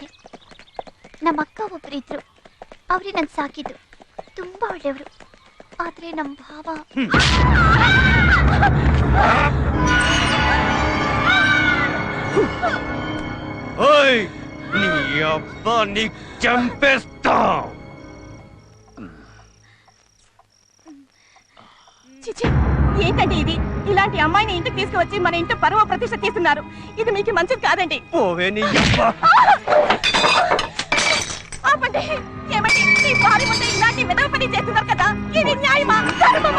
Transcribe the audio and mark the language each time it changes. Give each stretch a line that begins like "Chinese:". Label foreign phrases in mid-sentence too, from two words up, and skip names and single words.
Kannada: ನಮ್ಮ ಅಕ್ಕ ಒಬ್ಬರಿದ್ರು, ಅವ್ರಿಗೆ ನನ್ ಸಾಕಿದ್ದು. ತುಂಬಾ ಒಳ್ಳೆಯವರು. ಆದ್ರೆ ನಮ್ ಭಾವ
Telugu: ఓయ్, నీ అప్ప నీ చంపేస్తా. ఏంటండి ఇది? ఇలాంటి అమ్మాయిని ఇంటికి తీసుకువచ్చి మన ఇంటి పరువు ప్రతిష్ట తీస్తున్నారు. ఇది మీకు మంచిది కాదండి. పోవే నీ అబ్బ. ఆపండి. ఏమండి, ఈ భార్య ముందు ఇలాంటి విధవ పని చేస్తున్నారు కదా, ఇది న్యాయమా ధర్మమా?